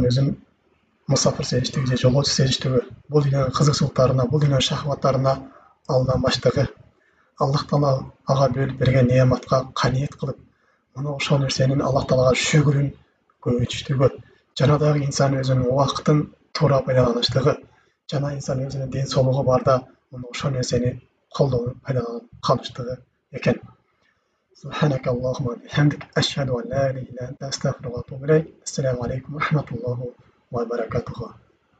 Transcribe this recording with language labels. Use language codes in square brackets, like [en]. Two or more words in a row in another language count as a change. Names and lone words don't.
[ky] өзүн мусафир сезиштиги же жолоочу сезиштиги, бул дүйнөнүн кызыкчылыктарына, бул дүйнөнүн шахваттарына алданбаштыгы, Аллах Таала ага бөлүп берген неаматка каниет кылып, мына ошол нерсенин Аллах Таалага шүгүрүн көбөйтүштүгү, жана дагы инсан өзүнүн убакытын туура пайдаланыштыгы, жана инсан өзүнүн ден соолугу барда мына ошол нерсени колдонуп пайдаланып калыштыгы экен. [ar] سبحانك اللهم وبحمدك أشهد أن لا إله إلا أنت أستغفرك وأتوب إليك. السلام عليكم ورحمة الله وبركاته.